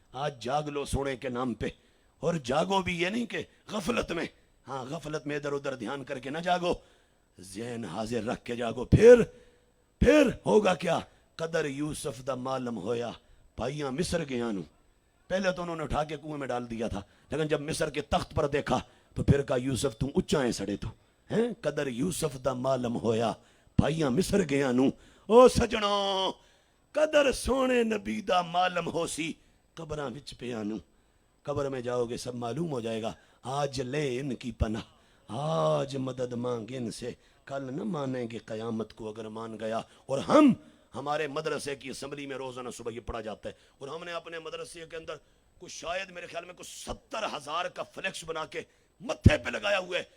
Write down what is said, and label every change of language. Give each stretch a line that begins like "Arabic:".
Urdu: آج جاگ لو سونے کے نام پہ, اور جاگو بھی یہ نہیں کہ غفلت میں, ہاں غفلت میں ادھر ادھر دھیان کر کے نہ جاگو, ذہن حاضر رکھ کے جاگو.
Punjabi: پھر ہوگا کیا؟ قدر یوسف دا معلوم ہویا بھائیاں مصر گیا نو.
Urdu: پہلے تو انہوں نے اٹھا کے کنویں میں ڈال دیا تھا, لیکن جب مصر کے تخت پر دیکھا تو پھر کہا یوسف تم اچا ہے سڑے تو ہیں.
Punjabi: قدر یوسف دا معلوم ہویا بھائیاں مصر گیا نو. او سجنوں قدر سونے نبی دا معلوم ہو سی قبراں وچ پیا نو.
Urdu: قبر میں جاؤ گے سب معلوم ہو جائے گا. آج لے ان کی پناہ, آج مدد مانگ ان سے, کل نہ مانیں گے قیامت کو اگر مان گیا. اور ہمارے مدرسے کی اسمبلی میں روزانہ صبح یہ پڑھا جاتا ہے, اور ہم نے اپنے مدرسے کے اندر کچھ شاید میرے خیال میں کچھ 70,000 کا فلیکس بنا کے متھے پہ لگایا ہوا ہے.